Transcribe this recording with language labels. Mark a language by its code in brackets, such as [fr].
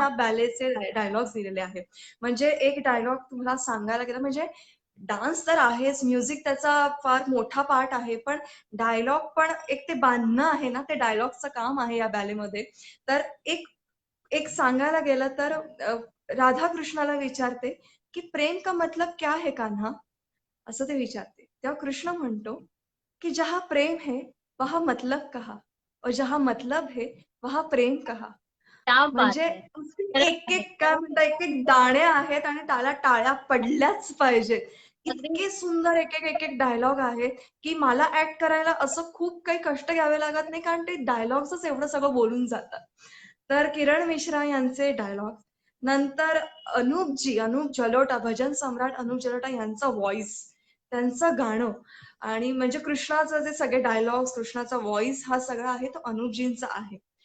[mr] या बॅलेचे डायलॉग्स दिलेले आहेत. म्हणजे एक डायलॉग तुम्हाला सांगायला गेलं म्हणजे डान्स तर आहेच, म्युझिक त्याचा फार मोठा पार्ट आहे, पण डायलॉग पण एक ते बांधणं आहे ना, ते डायलॉगचं काम आहे या बॅलेमध्ये. तर एक एक सांगायला गेलं तर राधा कृष्णाला विचारते की [hi] प्रेम का मतलब क्या है कान्हा, [mr] असं ते विचारते. तेव्हा कृष्ण म्हणतो की [hi] जहाँ प्रेम है वहाँ मतलब कहा और जहाँ मतलब है वहाँ प्रेम कहा. क्या बात [mr] म्हणजे आहे. एक खरंच आहे. एक काय म्हणतात एक एक दाणे आहेत आणि त्याला टाळ्या पडल्याच पाहिजेत. अगदी इतके सुंदर एक डायलॉग आहेत की मला ऍक्ट करायला असं खूप काही कष्ट घ्यावे लागत नाही कारण ते डायलॉग्सच एवढं सगळं बोलून जातात. तर किरण मिश्रा यांचे डायलॉग. नंतर अनूप जलोटा, भजन सम्राट अनूप जलोटा यांचा व्हॉइस, त्यांचं गाणं आणि म्हणजे कृष्णाचं जे सगळे डायलॉग्स, कृष्णाचा व्हॉइस हा सगळा आहे तो अनुपजींचा आहे.